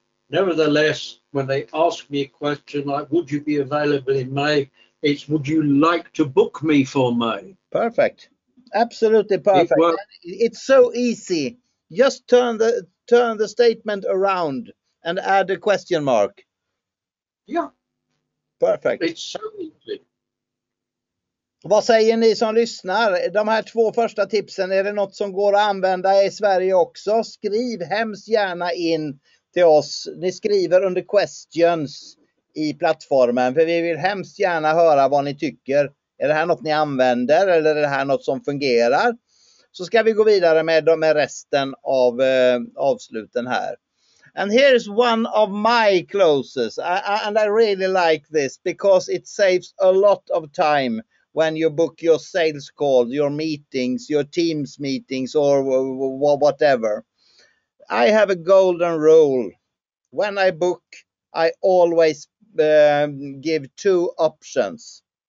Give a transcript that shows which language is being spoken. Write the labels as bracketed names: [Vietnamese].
[English] Nevertheless, when they ask me a question like, would you be available in May? It's, would you like to book me for May? Perfect. Absolutely perfect. It's so easy. Just turn the statement around and add a question mark. Yeah. Perfect. It's so easy. [Swedish] Vad säger ni som lyssnar? De här 2 första tipsen, är det något som går att använda i Sverige också? Skriv hemskt gärna in till oss. Ni skriver under questions i plattformen, för vi vill hemskt gärna höra vad ni tycker. Är det här något ni använder eller är det här något som fungerar? Så ska vi gå vidare med resten av avsluten här. [English] And here's one of my closes, and I really like this because it saves a lot of time when you book your sales calls, your meetings, your Teams meetings, or whatever. I have a golden rule. When I book, I always give 2 options.